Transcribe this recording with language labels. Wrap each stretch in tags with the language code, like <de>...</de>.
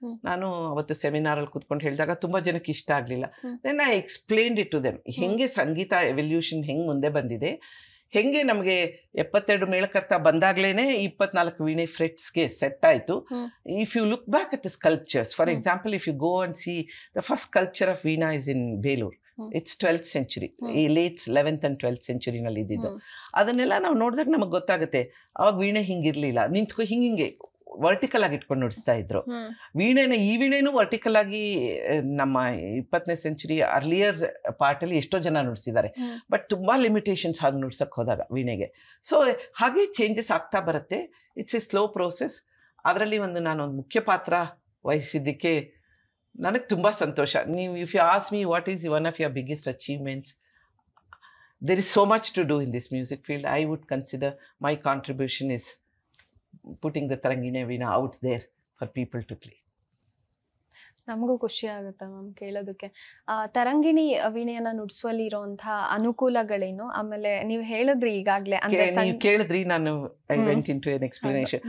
<kn>ನಾನು ಅವತ್ತು ಸೆಮಿನಾರಲ್ಲಿ ಕೂತ್ಕೊಂಡು ಹೇಳಿದಾಗ ತುಂಬ ಜನಕ್ಕೆ ಇಷ್ಟ ಆಗಲಿಲ್ಲ.</kn> <en>then I explained it to them,</en> <kn>ಹೆಂಗೆ ಸಂಗೀತ ಎವಲ್ಯೂಷನ್ ಹೆಂಗೆ ಮುಂದೆ ಬಂದಿದೆ, ಹೆಂಗೆ ನಮಗೆ 72 ಮೇಳಕರ್ತ ಬಂದಾಗ್ಲೇ 24 ವೀಣೆ ಫ್ರೆಟ್ಸ್ಗೆ ಸೆಟ್ ಆಯಿತು.</kn> <en>If you look back at the sculptures, for example if you go and see the first sculpture of veena is in Belur. It's 12th century, ಈ late 11th and 12th centuryನಲ್ಲಿ ಇದ್ದಿದ್ದು.</en> <kn>ಅದನ್ನೆಲ್ಲ ನಾವು ನೋಡಿದಾಗ ನಮಗೆ ಗೊತ್ತಾಗುತ್ತೆ ಅವಾಗ ವೀಣೆ ಹಿಂಗಿರಲಿಲ್ಲ, ನಿಂತ್ಕೊ ಹಿಂಗೆ ವರ್ಟಿಕಲ್ ಆಗಿ ಇಟ್ಕೊಂಡು ನುಡಿಸ್ತಾ ಇದ್ರು ವೀಣೆನ. ಈ ವೀಣೆನೂ ವರ್ಟಿಕಲ್ ಆಗಿ ನಮ್ಮ 20ನೇ ಸೆಂಚುರಿ ಅರ್ಲಿಯರ್ ಪಾರ್ಟಲ್ಲಿ ಎಷ್ಟೋ ಜನ ನುಡಿಸಿದ್ದಾರೆ, ಬಟ್ ತುಂಬ ಲಿಮಿಟೇಷನ್ಸ್ ಹಾಗೆ ನುಡ್ಸಕ್ಕೆ ಹೋದಾಗ ವೀಣೆಗೆ.</kn> <en>so</en> <kn>ಹಾಗೆ ಚೇಂಜಸ್ ಆಗ್ತಾ ಬರುತ್ತೆ.</kn> <en>It's a slow process.</en> <kn>ಅದರಲ್ಲಿ ನಾನೊಂದು ಮುಖ್ಯ ಪಾತ್ರ ವಹಿಸಿದ್ದಕ್ಕೆ ನನಗೆ ತುಂಬ ಸಂತೋಷ.</kn> <en>ನೀವು if you ask me what is one of your biggest achievements, there is so much to do in this music field. I would consider my contribution is putting the Tarangini Veena out there for people to play.</en> <kn>ನಮಗೂ ಖುಷಿ ಆಗುತ್ತೆ ma'am ಕೇಳೋದಕ್ಕೆ. ತರಂಗಿಣಿ ವೀಣೆಯನ್ನ ನುಡಿಸುವಲ್ಲಿ ಇರುವಂತಹ ಅನುಕೂಲಗಳೇನು, ಆಮೇಲೆ ನೀವು ಹೇಳಿದ್ರಿ ಈಗಾಗಲೇ ಅಂದ್ರೆ ನೀವು ಕೇಳಿದ್ರಿ, ನಾನು</kn> <en>I went into an explanation.</en>